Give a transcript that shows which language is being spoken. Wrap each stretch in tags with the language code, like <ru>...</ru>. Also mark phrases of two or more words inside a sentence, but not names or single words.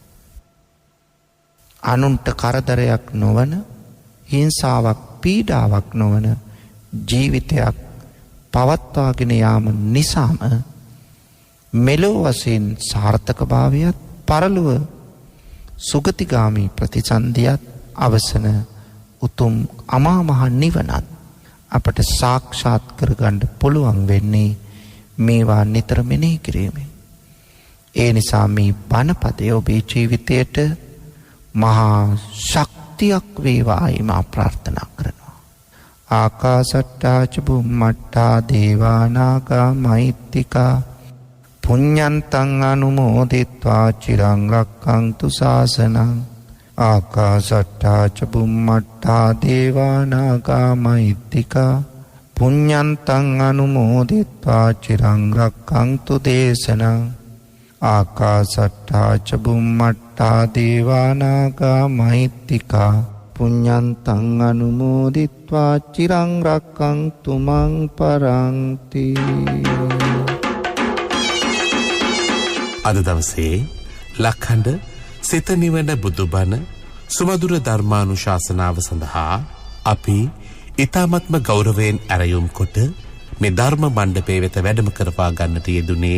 <si>අනුන්ට කරදරයක් නොවන, හිංසාවක් පීඩාවක් නොවන ජීවිතයක් පවත්වාගෙන යාම නිසාම මෙලොව වශයෙන් සාර්ථකභාවයත් පරලොව සුගතිගාමී ප්‍රතිසන්දියත් අවසන උතුම් අමා මහ නිවනත් අපට සාක්ෂාත් කරගන්න පුළුවන් වෙන්නේ මේවා නිතර මෙනෙහි කිරීමෙන්. ඒ නිසා මේ බණපදය ඔබේ ජීවිතයට මහා ශක්තියක් වේවායි මා ප්‍රාර්ථනා කරනවා.</si> <pi>ආකාසට්ටා ච බුම්මට්ටා දේවා නාග මහිත්‍තිකා පුඤ්ඤන්තං අනුමෝදිත්වා චිරං රක්ඛන්තු ශාසනං. ආකාසට්ටා ච බුම්මට්ටා දේවා නාග මහිත්‍තිකා පුඤ්ඤන්තං අනුමෝදිත්වා චිරං රක්ඛන්තු දේශනං. ආකාසට්ටා ච බුම්මට්ටා දේවා නාග මහිත්‍තිකා පුඤ්ඤන්තං අනුමෝදිත්වා චිරං රක්ඛන්තු මං පරන්ති.</pi> <si>අද දවසේ ලක්ඛණ්ඩ සිත නිවන බුදුබණ සුමధుර ධර්මානුශාසනාව සඳහා අපි ඊ타මත්ම ගෞරවයෙන් ආරයුම් කොට මේ ධර්ම මණ්ඩපයේ වෙත වැඩම කරවා ගන්නට යෙදුනේ</si>